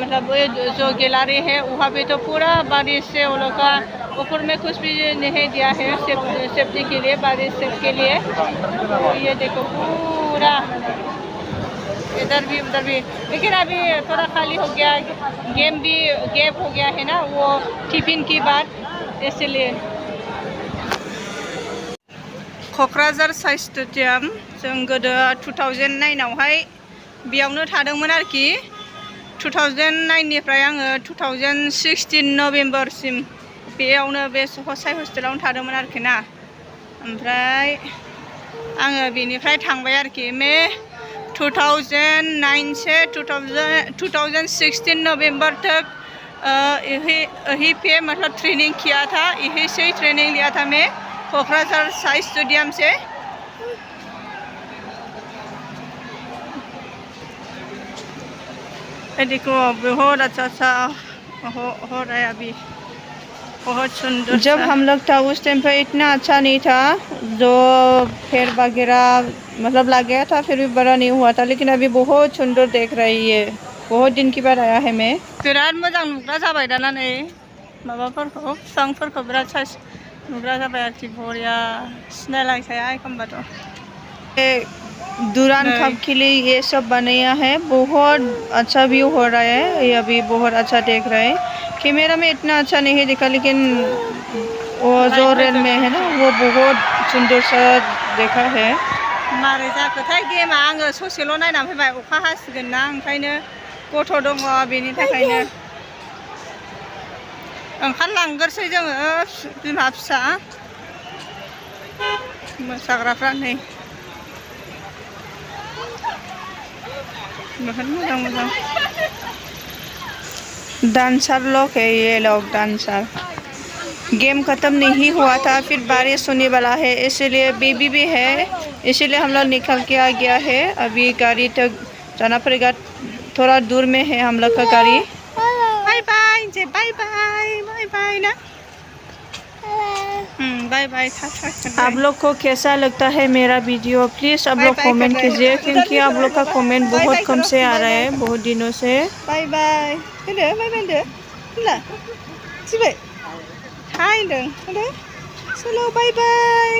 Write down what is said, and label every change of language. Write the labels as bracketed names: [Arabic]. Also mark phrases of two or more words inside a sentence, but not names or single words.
[Hindi] मतलब वो जो गैलरी है वहाँ पे तो पूरा बारिश से वो लोग का ऊपर में कुछ भी नहीं दिया है सेफ्टी के लिए, बारिश सेफ के लिए। तो ये देखो पूरा इधर भी उधर भी, लेकिन अभी थोड़ा खाली हो गया, गेम भी गैप हो गया है ना वो टिफिन की बात, इसलिए। [Bodo] क'क्राझार साइ स्टेडियाम जों गोदो 2009आवहाय बेयावनो थादोंमोन आरोखि। 2009 निफ्राय आङो 2016 नभेम्बरसिम बेयावनो बे साइ हस्टेलावनो थादोंमोन आरोखि ना। ओमफ्राय आङो बेनिफ्राय थांबाय आरोखि। [Hindi] 2009 से 2016 नवंबर तक यहीं पे मतलब ट्रेनिंग किया था, यहीं से ही ट्रेनिंग लिया था मैं क'क्राझार साइ स्टेडियम से। देखो बहुत अच्छा हो रहा है अभी, बहुत सुंदर। जब हम लोग था उस टाइम पे इतना अच्छा नहीं था, जो फेर वगैरह मतलब लग गया था, फिर भी बड़ा नहीं हुआ था, लेकिन अभी बहुत सुंदर देख रही है। बहुत दिन के बाद आया है मैं। [Bodo] बिराद मोजां नुग्रा जाबाय दाना नै माबाफोरखौ बिफांफोरखौ बिराद साइज नुग्रा जाबाय आरोखि, बरिया सिनायलायखाया एखमबाथ'। [Hindi] दुरान कप के लिए ये सब बनाया है, बहुत अच्छा व्यू हो रहा है, ये अभी बहुत अच्छा देख रहा है। कैमरा में इतना अच्छा नहीं दिखा, लेकिन वो जो रेल में है ना वो बहुत सुंदर सा देखा है। [Bodo] मारै जाखोथाय गेमा, आङो ससेल' नायनानै फैबाय, अखा हासिगोन ना, ओंखायनो गथ' दङ बेनि थाखायनो ओंखारलांगोरसै जोङो बिमा फिसा मोसाग्राफ्रा नै बहुत मोजां [Hindi] डांसर लोग है, ये लोग डांसर। गेम ख़त्म नहीं हुआ था, फिर बारिश होने वाला है, इसलिए बेबी भी है, इसलिए हम लोग निकल के आ गया है। अभी गाड़ी तक जाना पड़ेगा, थोड़ा दूर में है हम लोग का गाड़ी। [English] bye bye je, bye bye, bye bye na, bye bye. [Hindi] आप लोग को कैसा लगता है मेरा वीडियो, प्लीज़ आप लोग कमेंट कीजिए, क्योंकि आप लोग का कमेंट बहुत कम से आ रहा है, बहुत दिनों से। [English] bye bye bye bye hi चलो bye bye।